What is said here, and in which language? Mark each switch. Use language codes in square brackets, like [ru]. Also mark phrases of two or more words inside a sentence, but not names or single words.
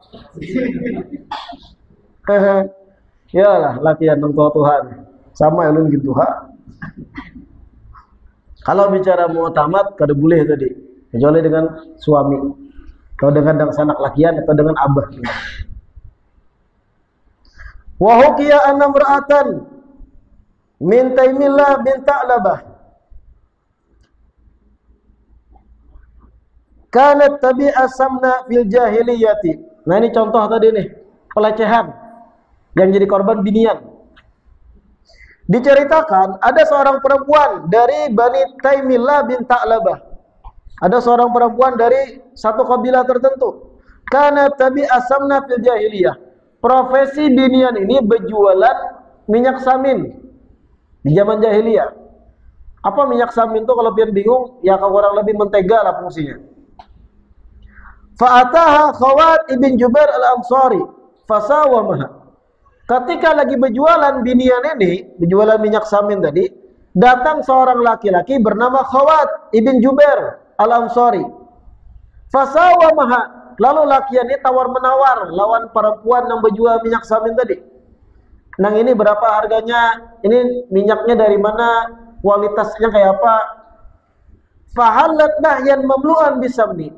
[bjn] Yalah lakian nang Tuhan sama ulun gitu ha. Kalau bicara mu'tamad kada boleh tadi, kecuali dengan suami atau dengan sanak lakian atau dengan abah. [ar] وحكي أن امرأة من تيم الله بن ثعلبة كانت تبيع سمنا في الجاهلية. [bjn] Nah ini contoh tadi nih, pelecehan yang jadi korban binian. Diceritakan ada seorang perempuan dari Bani Taimillah bin Ta'labah. Ada seorang perempuan dari satu kabilah tertentu. [ar] كانت تبيع سمنا في الجاهلية. [bjn] Profesi binian ini berjualan minyak samin di zaman jahiliyah. Apa minyak samin itu kalau pian bingung? Ya kurang lebih mentega lah fungsinya. [ar] فأتاها خوات بن جبير الأنصاري فساومها. [bjn] Ketika lagi berjualan binian ini, berjualan minyak samin tadi, datang seorang laki-laki bernama Khawat ibn Jubair al-Ansari. Fasawamaha. Lalu laki ini tawar-menawar lawan perempuan yang berjual minyak samin tadi. Nang ini berapa harganya? Ini minyaknya dari mana? Kualitasnya kayak apa? [ar] فحلت نحيا مملوءا بسمن.